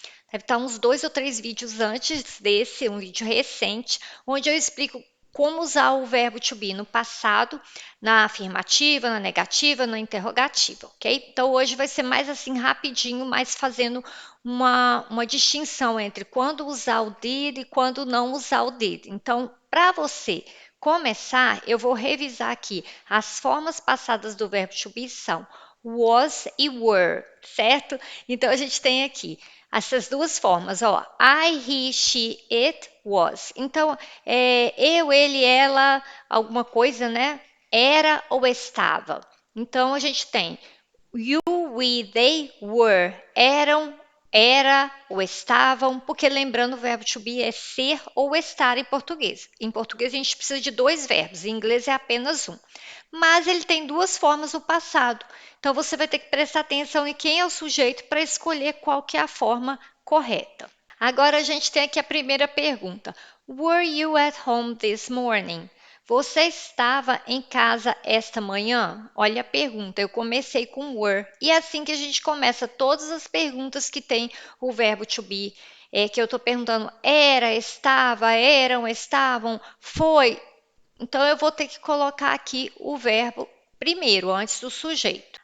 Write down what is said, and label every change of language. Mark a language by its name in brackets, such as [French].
[Portuguese] Deve estar uns 2 ou 3 vídeos antes desse, um vídeo recente, onde eu explico como usar o verbo to be no passado, na afirmativa, na negativa, na interrogativa, ok? Então hoje vai ser mais assim rapidinho, mas fazendo uma distinção entre quando usar o did e quando não usar o did. Então, para você começar, eu vou revisar aqui. As formas passadas do verbo to be são was e were, certo? Então a gente tem aqui essas duas formas, ó. I, he, she, it, was. Então, eu, ele, ela, alguma coisa, né? Era ou estava. Então, a gente tem you, we, they, were. Eram, era ou estavam, porque lembrando o verbo to be é ser ou estar em português. Em português a gente precisa de dois verbos, em inglês é apenas um. Mas ele tem duas formas no passado. Então você vai ter que prestar atenção em quem é o sujeito para escolher qual que é a forma correta. Agora a gente tem aqui a primeira pergunta. [English] Were you at home this morning? [Portuguese] Você estava em casa esta manhã? Olha a pergunta, eu comecei com were. E é assim que a gente começa todas as perguntas que tem o verbo to be. Que eu estou perguntando era, estava, eram, estavam, foi. Então eu vou ter que colocar aqui o verbo primeiro, antes do sujeito.